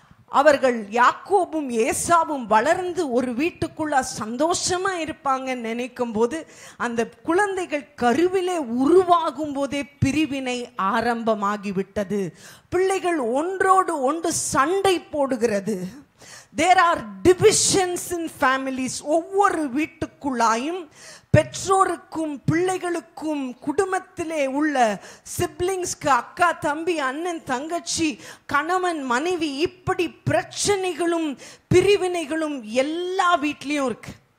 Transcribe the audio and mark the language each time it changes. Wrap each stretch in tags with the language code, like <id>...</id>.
<ta>அவர்கள் யாக்கோபும் ஏசாவும் வளர்ந்து ஒரு வீட்டுக்குள்ள சந்தோஷமா இருப்பாங்கன்னு நினைக்கும் போது அந்த குழந்தைகள் கருவிலே உருவாகும் போதே பிரிவினை ஆரம்பமாகிவிட்டது. பிள்ளைகள் ஒன்றோடு ஒன்று சண்டை போடுகிறது.</ta> <en>There are divisions in families.</en> <ta>ஒவ்வொரு வீட்டுக்குள்ளாயும் பெற்றோருக்கும் பிள்ளைகளுக்கும் குடும்பத்திலே உள்ள சிப்ளிங்ஸ்க்கு, அக்கா தம்பி அண்ணன் தங்கச்சி கணவன் மனைவி, இப்படி பிரச்சனைகளும் பிரிவினைகளும் எல்லா வீட்லேயும் இருக்கு.</ta>